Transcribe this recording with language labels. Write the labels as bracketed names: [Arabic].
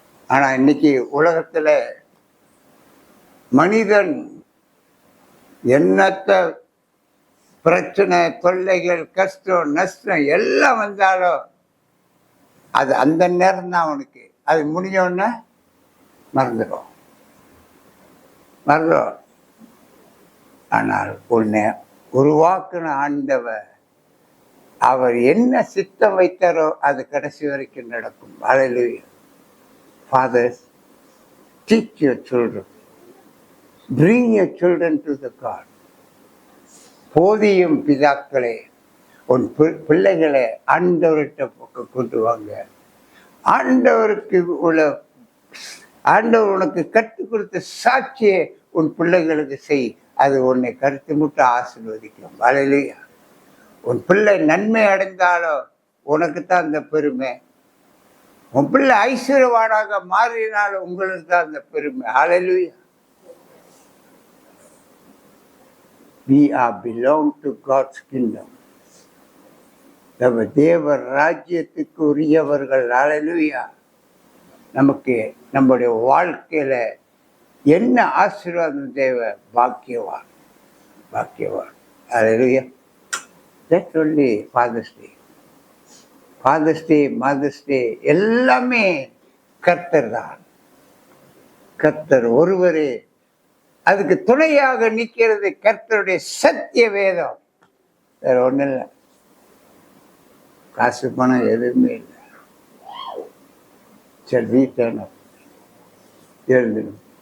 [Tamil] ஆனா இன்னைக்கு உலகத்துல மனிதன் என்னத்த பிரச்சனை, தொல்லைகள், கஷ்டம், நஷ்டம் எல்லாம் வந்தாலும் அது அந்த நேரம் தான் அவனுக்கு. அது முடிஞ்சோடனே மறந்துடும். ஆனால் உன்னை உருவாக்குன ஆண்டவர், அவர் என்ன சித்தம் வைத்தாரோ அது கடைசி வரைக்கும் நடக்கும். ஹல்லேலூயா. [English] Fathers, teach your children. Bring your children to the God. [Tamil] போதியும் பிதாக்களே, உன் பிள்ளைகளை ஆண்டவர்கிட்ட கொண்டு வாங்க. ஆண்டவருக்கு உள்ள ஆண்டவர் உனக்கு கற்றுக் கொடுத்த சாட்சியை உன் பிள்ளைகளுக்கு செய். அது உன்னை கருத்து முட்டு ஆசீர்வதிக்கும். ஹல்லேலூயா. உன் பிள்ளை நன்மை அடைந்தாலோ உனக்கு தான் அந்த பெருமை. உன் பிள்ளை ஐஸ்வர்யவானாக மாறினாலும் உங்களுக்கு தான் அந்த பெருமை. ஹல்லேலூயா. [English] We are belong to God's kingdom. [Tamil] நம்ம தேவ ராஜ்யத்துக்கு உரியவர்கள். ஹல்லேலூயா. நமக்கு நம்முடைய வாழ்க்கையில என்ன ஆசீர்வாதம் தேவை? பாக்கியவான், பாக்கியவான். ஹல்லேலூயா. [English] That's only Father's Day. [Tamil] Father's Day, Mother's Day எல்லாமே கர்த்தர் தான். கர்த்தர் ஒருவரே. அதுக்கு துணையாக நிற்கிறது கர்த்தருடைய சத்திய வேதம். வேற ஒன்றும் இல்லை. காசு பணம் எதுவுமே இல்லை. சரி, வீட்டான எழுதணும்.